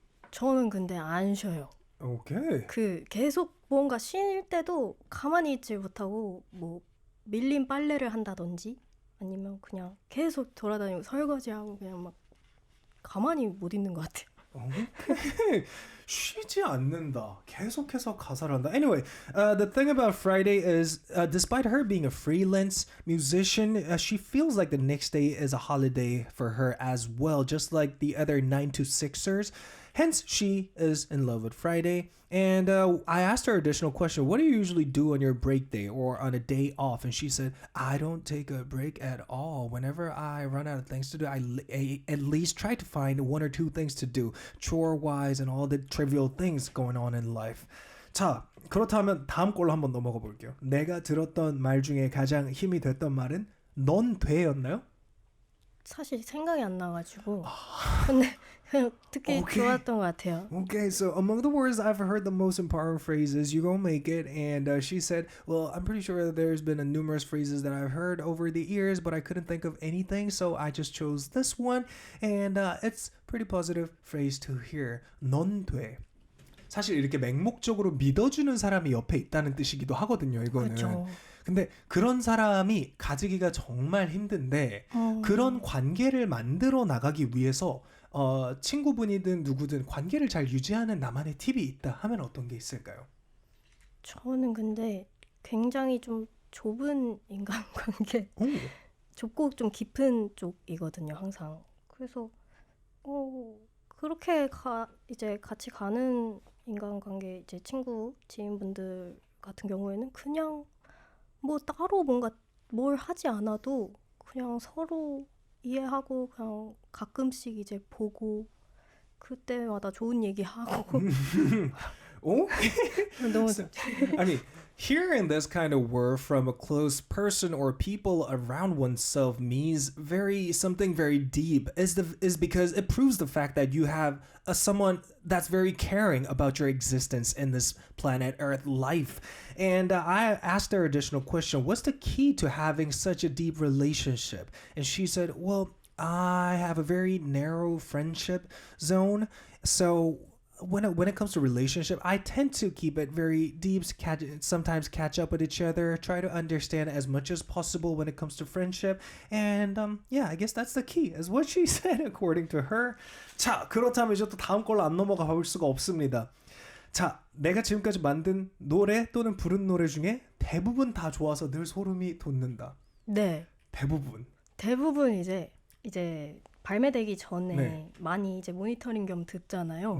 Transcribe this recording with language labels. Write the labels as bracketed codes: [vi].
[ko] 저는 근데 안 쉬어요. 오케이. 계속 뭔가 쉴 때도 가만히 있지 못하고 뭐 밀린 빨래를 한다든지 아니면 그냥 계속 돌아다니고 설거지하고 그냥 막 가만히 못 있는 것 같아요. 오케이. 쉬지 않는다. 계속해서 가사를 한다. [en] Anyway, the thing about Friday is, despite her being a freelance musician, she feels like the next day is a holiday for her as well, just like the other 9 to 6ers. Hence, she is in love with Friday. And I asked her additional question, what do you usually do on your break day or on a day off? And she said, I don't take a break at all. Whenever I run out of things to do, I at least try to find one or two things to do, chore-wise and all the trivial things going on in life. [ko] 자, 그렇다면 다음 걸로 한번 넘어가 볼게요. 내가 들었던 말 중에 가장 힘이 됐던 말은 넌 돼였나요? 사실 생각이 안 나가지고 근데 그냥 듣기 좋았던 것 같아요. [en] Okay, so among the words I've heard the most empowering phrases, you gonna make it. And she said, well, I'm pretty sure that there's been numerous phrases that I've heard over the years, but I couldn't think of anything, so I just chose this one. And it's pretty positive phrase to hear. [ko] 넌 돼. 사실 이렇게 맹목적으로 믿어주는 사람이 옆에 있다는 뜻이기도 하거든요, 이거는. 그렇죠. 근데 그런 사람이 가지기가 정말 힘든데 그런 관계를 만들어 나가기 위해서 친구분이든 누구든 관계를 잘 유지하는 나만의 팁이 있다 하면 어떤 게 있을까요? 저는 근데 굉장히 좀 좁은 인간관계, 좁고 좀 깊은 쪽이거든요, 항상. 그래서 그렇게 이제 같이 가는 인간관계, 이제 친구, 지인분들 같은 경우에는 그냥 뭐 따로 뭔가 뭘 하지 않아도 그냥 서로 이해하고 그냥 가끔씩 이제 보고 그때마다 좋은 얘기하고 [en] Okay. [ko] 너무 [en] 아니, hearing this kind of word from a close person or people around oneself means something very deep is because it proves the fact that you have someone that's very caring about your existence in this planet Earth life. And I asked her additional question, what's the key to having such a deep relationship? And she said, well, I have a very narrow friendship zone. So when it comes to relationship, I tend to keep it very deep, sometimes catch up with each other, try to understand as much as possible when it comes to friendship. And yeah, I guess that's the key, is what she said according to her. [ko] 자, 그렇다면 이제 또 다음 걸로 안 넘어가 볼 수가 없습니다. 자, 내가 지금까지 만든 노래 또는 부른 노래 중에 대부분 다 좋아서 늘 소름이 돋는다. 네. 대부분 이제 발매되기 전에 네. 많이 이제 모니터링 겸 듣잖아요.